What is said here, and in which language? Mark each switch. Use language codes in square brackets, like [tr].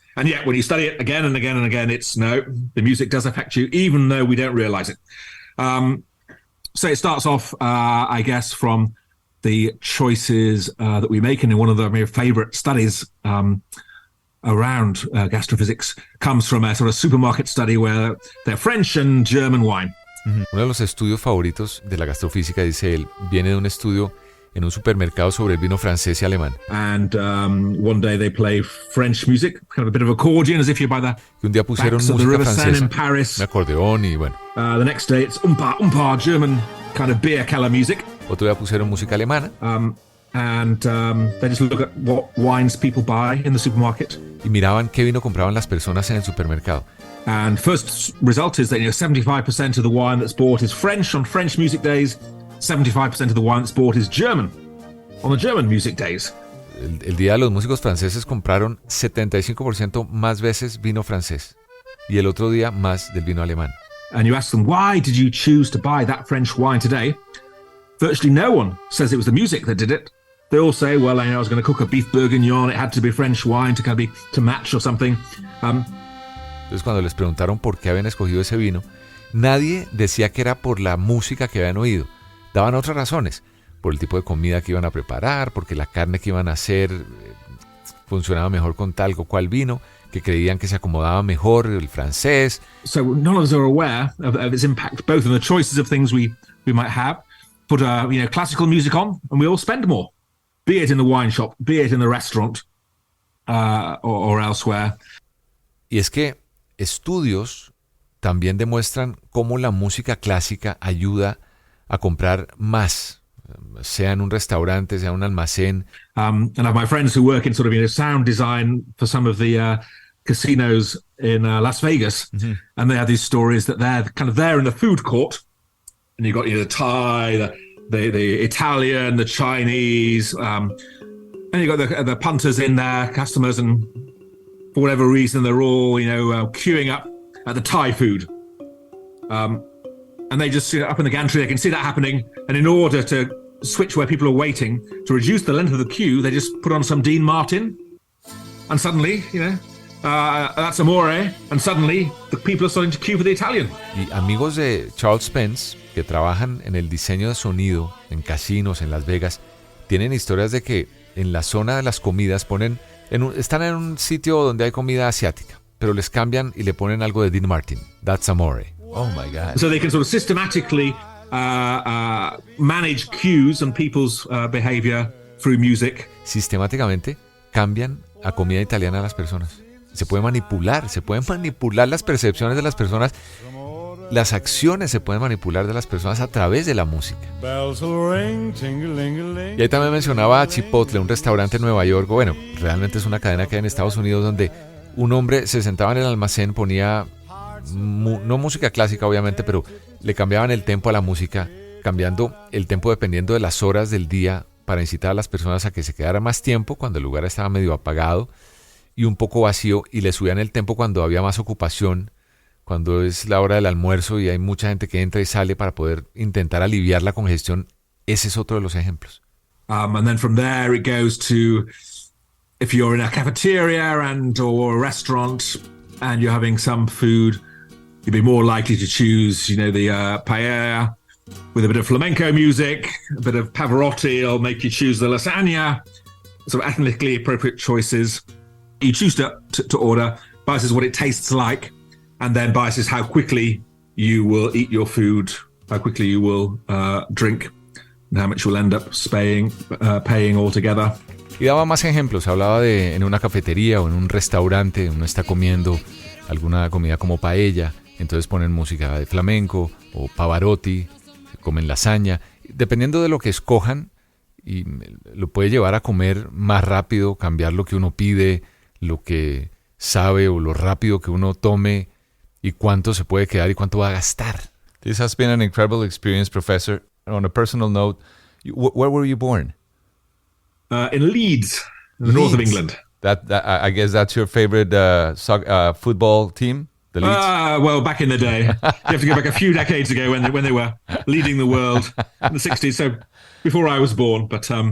[en] And yet when you study it again and again and again, it's no, the music does affect you, even though we don't realize it. So it starts off, I guess, from the choices that we make. And in one of my favorite studies around gastrophysics comes from a sort of supermarket study where they're French and German wine. [es] Uno de los estudios favoritos de la gastrofísica, dice él, viene de un estudio en un supermercado sobre el vino francés y alemán. [en] And one day they play French music, kind of a bit of accordion, as if you're by the [es] y un día pusieron [en] backs of the [es] música [en] River Seine [es] francesa, [en] in Paris. [es] un acordeón y bueno. [en] The next day it's umpa, German kind of beer keller music. [es] Otro día pusieron música alemana. [en] And they just look at what wines people buy in the supermarket. [es] Y miraban qué vino compraban las personas en el supermercado. [en] And first result is that 75% of the wine that's bought is French on French music days. 75% of the wine that's bought is German on the German music days. [es] El día de los músicos franceses compraron 75% más veces vino francés y el otro día más del vino alemán. [en] And you ask them, why did you choose to buy that French wine today? Virtually no one says it was the music that did it. They all say, well, I was going to cook a beef bourguignon, it had to be French wine to match or something. [es] Entonces cuando les preguntaron por qué habían escogido ese vino, nadie decía que era por la música que habían oído. Daban otras razones. por el tipo de comida que iban a preparar, porque la carne que iban a hacer funcionaba mejor con tal o cual vino, que creían que se acomodaba mejor el francés. [en] So none of us are aware of its impact, both on the choices of things we might have. Put classical music on, and we all spend more, be it in the wine shop, be it in the restaurant, or elsewhere. [es] Y es que estudios también demuestran cómo la música clásica ayuda a comprar más, sea en un restaurante, sea en un almacén. [en] And I have my friends who work in sort of sound design for some of the casinos in Las Vegas, and they have these stories that they're kind of there in the food court, and you've got the Thai, the Italian, the Chinese, and you've got the punters in there, customers, and for whatever reason they're all queuing up at the Thai food, and they just up in the gantry, they can see that happening, and in order to switch where people are waiting, to reduce the length of the queue, they just put on some Dean Martin, and suddenly that's amore, and suddenly the people are starting to queue for the Italian. [es] Y amigos de Charles Spence que trabajan en el diseño de sonido en casinos en Las Vegas tienen historias de que en la zona de las comidas están en un sitio donde hay comida asiática, pero les cambian y le ponen algo de Dean Martin. [en] That's amore. Oh my God. So they can sort of systematically manage cues and people's behavior through music. [es] Sistemáticamente cambian a comida italiana a las personas. Se pueden manipular las percepciones de las personas, las acciones se pueden manipular de las personas a través de la música. Y ahí también mencionaba a Chipotle, un restaurante en Nueva York, bueno, realmente es una cadena que hay en Estados Unidos, donde un hombre se sentaba en el almacén, ponía, no música clásica obviamente, pero le cambiaban el tempo a la música, cambiando el tempo dependiendo de las horas del día para incitar a las personas a que se quedaran más tiempo cuando el lugar estaba medio apagado y un poco vacío, y le subían el tempo cuando había más ocupación, cuando es la hora del almuerzo y hay mucha gente que entra y sale para poder intentar aliviar la congestión. Ese es otro de los ejemplos. [en] And then from there it goes to, if you're in a cafeteria or a restaurant and you're having some food, you'd be more likely to choose, the paella with a bit of flamenco music, a bit of Pavarotti will make you choose the lasagna. So ethnically appropriate choices. You choose to order, biases what it tastes like, and then biases how quickly you will eat your food, how quickly you will drink, and how much you'll end up paying altogether. [es] Y daba más ejemplos, hablaba de en una cafetería o en un restaurante, uno está comiendo alguna comida como paella, entonces ponen música de flamenco o Pavarotti, comen lasaña, dependiendo de lo que escojan, y lo puede llevar a comer más rápido, cambiar lo que uno pide, lo que sabe o lo rápido que uno tome y cuánto se puede quedar y cuánto va a gastar. [en] This has been an incredible experience, Professor. On a personal note, where were you born? In Leeds, in the north of England. That I guess that's your favorite football team, the Leeds? Well, back in the day. You have to go back a few decades ago when they were leading the world in the 60s, so before I was born, but